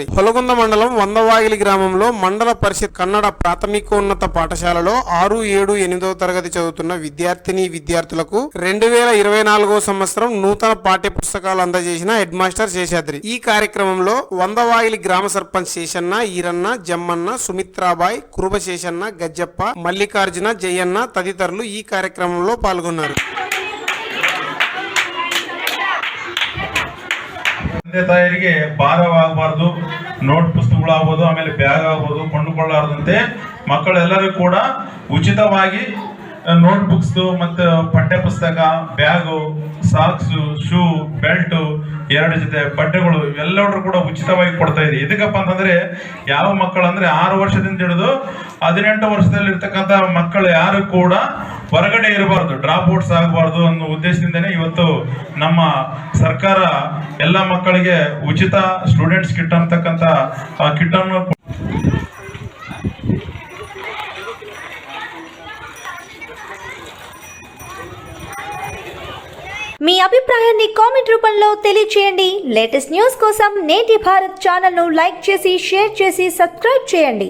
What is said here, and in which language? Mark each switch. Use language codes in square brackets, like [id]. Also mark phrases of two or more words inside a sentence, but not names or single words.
[te] హొలగొంద మండలం వందవాగిలి గ్రామంలో మండల పరిషత్ కన్నడ ప్రాథమికోన్నత పాఠశాలలో 6, 7, 8వ తరగతి చదువుతున్న విద్యార్థులకు 2024వ సంవత్సరం నూతన పాఠ్య పుస్తకాలు అందజేసిన హెడ్ మాస్టర్ శేషాద్రి. ఈ కార్యక్రమంలో వందవాగిలి గ్రామ సర్పంచ్ శేషన్న, ఈరన్న, జమ్మన్న, సుమిత్రాబాయ్, కురుబ శేషన్న, గజ్జప్ప, మల్లికార్జున, జయన్న తదితరులు ఈ కార్యక్రమంలో పాల్గొన్నారు. [kn] ತಂದೆ ತಾಯರಿಗೆ ಭಾರವಾಗಬಾರ್ದು, ನೋಟ್ ಪುಸ್ತಕಗಳಾಗ್ಬೋದು, ಆಮೇಲೆ ಬ್ಯಾಗ್ ಆಗ್ಬೋದು ಕೊಂಡುಕೊಳ್ಳಾರದಂತೆ ಮಕ್ಕಳೆಲ್ಲರೂ ಕೂಡ ಉಚಿತವಾಗಿ [en] note books [kn] ಮತ್ತು ಪಠ್ಯ ಪುಸ್ತಕ, ಬ್ಯಾಗು, ಸಾಕ್ಸು, ಶೂ, ಬೆಲ್ಟು, 2 ಜೊತೆ ಬಟ್ಟೆಗಳು ಇವೆಲ್ಲರೂ ಕೂಡ ಉಚಿತವಾಗಿ ಕೊಡ್ತಾ ಇದೆ. ಇದಕ್ಕಪ್ಪ ಅಂತಂದ್ರೆ ಯಾವ ಮಕ್ಕಳು ಅಂದ್ರೆ 6 ವರ್ಷದಿಂದ ಹಿಡಿದು 18 ವರ್ಷದಲ್ಲಿ ಇರ್ತಕ್ಕಂಥ ಮಕ್ಕಳು ಯಾರು ಕೂಡ ಹೊರಗಡೆ ಇರಬಾರ್ದು, [en] drop outs [kn] ಆಗಬಾರ್ದು ಅನ್ನೋ ಉದ್ದೇಶದಿಂದನೇ ಇವತ್ತು ನಮ್ಮ ಸರ್ಕಾರ ಎಲ್ಲ ಮಕ್ಕಳಿಗೆ ಉಚಿತ [en] students kit [kn] ಅಂತಕ್ಕಂಥ ಕಿಟ್ ಅನ್ನು [te] మీ అభిప్రాయాన్ని కామెంట్ రూపంలో తెలియజేయండి. [en] latest news [te] కోసం నేటి భారత్ ఛానల్ ను లైక్ చేసి, షేర్ చేసి, సబ్స్క్రైబ్ చేయండి.